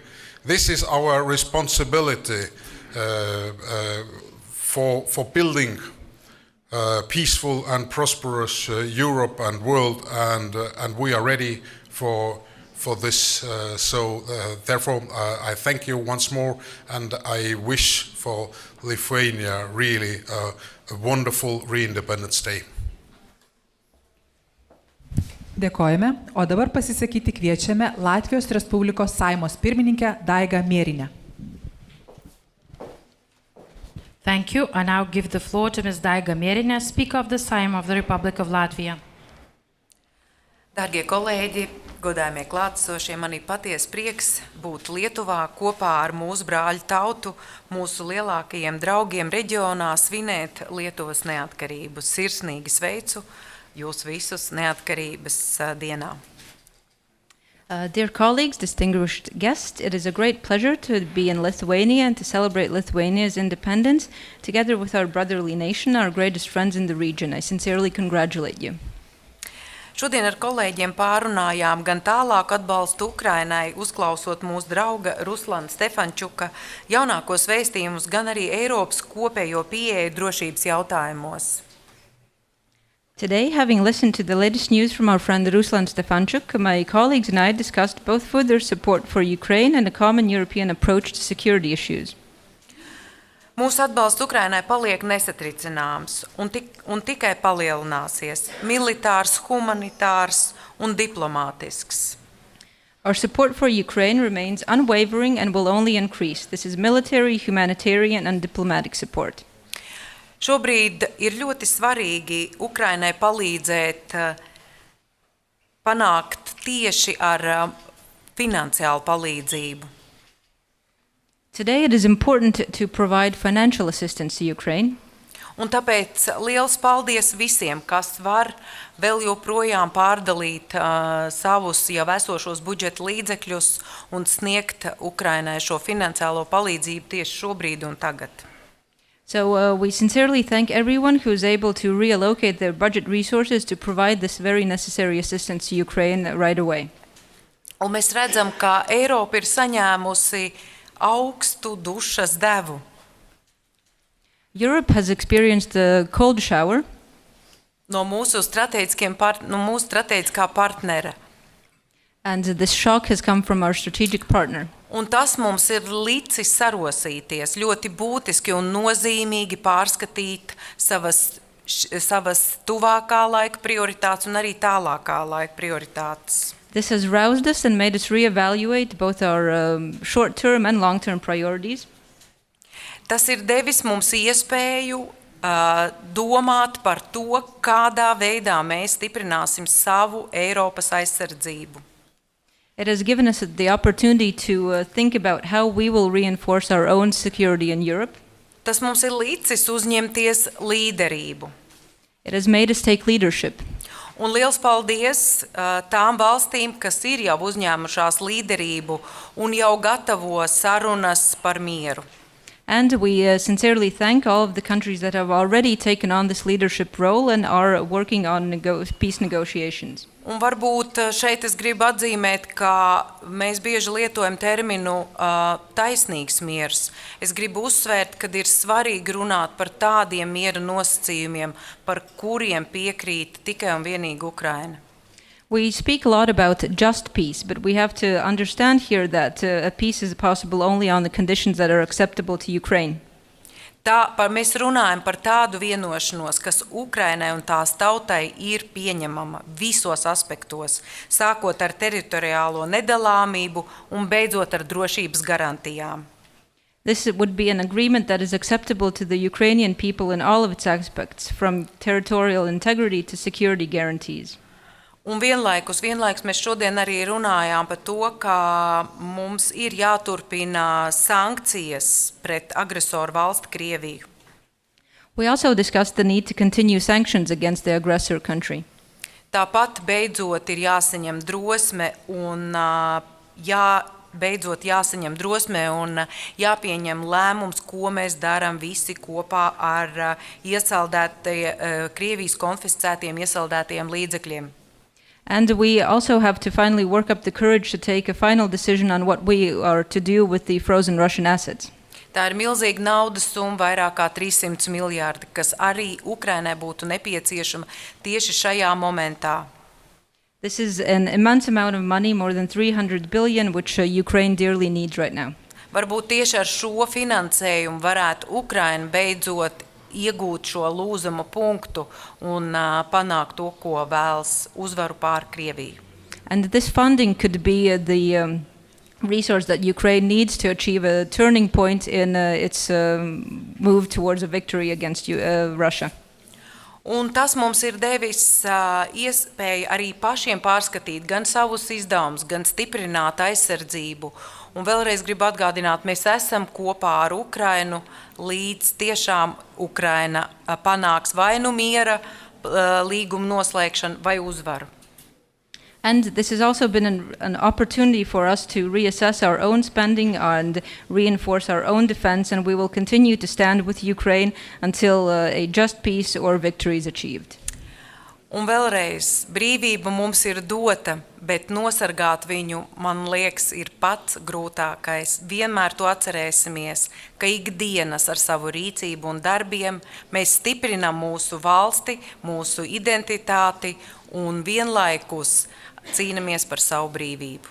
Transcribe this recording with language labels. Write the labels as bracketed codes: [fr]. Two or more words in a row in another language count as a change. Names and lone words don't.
[en] This is our responsibility for building peaceful and prosperous Europe and world, and we are ready for this. Therefore I thank you once more, and I wish for Lithuania really a wonderful re-independence day. [lt] Dėkojame, o dabar pasisakyti kviečiame Latvijos Respublikos Seimo pirmininkę Daigą Mėrinę. [en] Thank you. I now give the floor to Ms. Daiga Mėrinė, Speaker of the Seimas of the Republic of Latvia. [lv] Darbie kolēģi, godājamie klātesošie, man ir patiesa prieks būt Lietuvā kopā ar mūsu brāļu tautu, mūsu lielākajiem draugiem reģionā, svinēt Lietuvas neatkarību. Sirsnīgi sveicu jūs visus neatkarības dienā. [en] Dear colleagues, distinguished guests, it is a great pleasure to be in Lithuania and to celebrate Lithuania's independence together with our brotherly nation, our greatest friends in the region. I sincerely congratulate you. [lv] Šodien ar kolēģiem pārunājām gan tālāku atbalstu Ukrainai, uzklausot mūsu drauga Ruslana Stefančuka jaunākos vēstījumus, gan arī Eiropas kopējo pieeju drošības jautājumos. [en] Today, having listened to the latest news from our friend Ruslan Stefanchuk, my colleagues and I discussed both further support for Ukraine and a common European approach to security issues. [lv] Mūsu atbalsts Ukrainai paliek nesatricināms un tikai palielināsies – militārs, humanitārs un diplomātisks. [en] Our support for Ukraine remains unwavering and will only increase. This is military, humanitarian and diplomatic support. [lv] Šobrīd ir ļoti svarīgi Ukrainai palīdzēt panākt tieši ar finansiālu palīdzību. [en] Today it is important to provide financial assistance to Ukraine. [lv] Un tāpēc liels paldies visiem, kas var vēl joprojām pārdalīt savus jau esošos budžeta līdzekļus un sniegt Ukrainai šo finansiālo palīdzību tieši šobrīd un tagad. [en] So we sincerely thank everyone who is able to reallocate their budget resources to provide this very necessary assistance to Ukraine right away. [lv] Un mēs redzam, ka Eiropa ir saņēmusi augstu dušas devu. [en] Europe has experienced a cold shower [lv] No mūsu strateģiskā partnera. [en] and this shock has come from our strategic partner. [lv] Un tas mums ir licis sarosīties, ļoti būtiski un nozīmīgi pārskatīt savas tuvākā laika prioritātes un arī tālākā laika prioritātes. [en] This has roused us and made us reevaluate both our short-term and long-term priorities. [lv] Tas ir devis mums iespēju domāt par to, kādā veidā mēs stiprināsim savu Eiropas aizsardzību. [en] It has given us the opportunity to think about how we will reinforce our own security in Europe. [lv] Tas mums ir licis uzņemties līderību. [en] It has made us take leadership. [lv] Un liels paldies tām valstīm, kas ir jau uzņēmušās līderību un jau gatavo sarunas par mieru. [en] And we sincerely thank all of the countries that have already taken on this leadership role and are working on peace negotiations. [lv] Un varbūt šeit es gribu atzīmēt, ka mēs bieži lietojam terminu taisnīgs miers. Es gribu uzsvērt, ka ir svarīgi runāt par tādiem miera nosacījumiem, par kuriem piekrīt tikai un vienīgi Ukraina. [en] We speak a lot about just peace, but we have to understand here that a peace is possible only on the conditions that are acceptable to Ukraine. [lv] Mēs runājam par tādu vienošanos, kas Ukrainai un tās tautai ir pieņemama visos aspektos, sākot ar teritoriālo nedalāmību un beidzot ar drošības garantijām. [en] This would be an agreement that is acceptable to the Ukrainian people in all of its aspects, from territorial integrity to security guarantees. [lv] Un vienlaikus mēs šodien arī runājām par to, ka mums ir jāturpina sankcijas pret agresoru valsti Krieviju. [en] We also discussed the need to continue sanctions against the aggressor country. [lv] Tāpat beidzot ir jāsaņem drosme un jāpieņem lēmums, ko mēs darām visi kopā ar Krievijas konfiscētiem iesaldētiem līdzekļiem. [en] And we also have to finally work up the courage to take a final decision on what we are to do with the frozen Russian assets. [lv] Tā ir milzīga naudas summa, vairāk kā 300 miljārdi, kas arī Ukrainai būtu nepieciešama tieši šajā momentā. [en] This is an immense amount of money, more than 300 billion, which Ukraine dearly needs right now. [lv] Varbūt tieši ar šo finansējumu varētu Ukraina beidzot iegūt šo lūzuma punktu un panākt to, ko vēlas uzvaru pār Krieviju. [en] And this funding could be the resource that Ukraine needs to achieve a turning point in its move towards a victory against Russia. [lv] Un tas mums ir devis iespēju arī pašiem pārskatīt gan savus izdevumus, gan stiprināt aizsardzību. Un vēlreiz gribu atgādināt, mēs esam kopā ar Ukrainu, līdz tiešām Ukraina panāks vai nu miera līguma noslēgšanu vai uzvaru. [en] And this has also been an opportunity for us to reassess our own spending and reinforce our own defense, and we will continue to stand with Ukraine until a just peace or victory is achieved. [lv] Un vēlreiz, brīvība mums ir dota, bet nosargāt viņu, man liekas, ir pats grūtākais. Vienmēr to atcerēsimies, ka ikdienas ar savu rīcību un darbiem mēs stiprinam mūsu valsti, mūsu identitāti un vienlaikus cīnamies par savu brīvību.